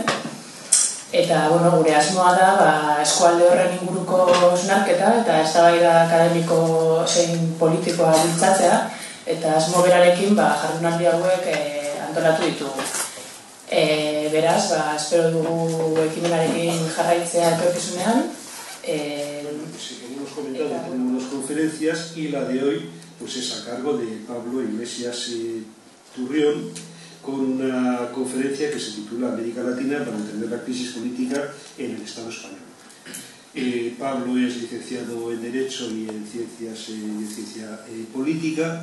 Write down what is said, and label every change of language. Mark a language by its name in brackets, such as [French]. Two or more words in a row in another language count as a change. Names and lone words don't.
[Basque] Eta gure asmoa da eskualde horren inguruko hausnarketa eta eztabaida akademiko zein politikoa bultzatzea, eta asmo berarekin jardunaldi hauek antolatu ditugu. Beraz, espero dugu ekimenarekin jarraitzea etorkizunean. [Spanish] Hemos comentado que tenemos unas conferencias y la de hoy es a cargo de Pablo Iglesias Turrión, con una conferencia que se titula América Latina para entender la crisis política en el Estado español. Pablo es licenciado en Derecho y en Ciencia Política.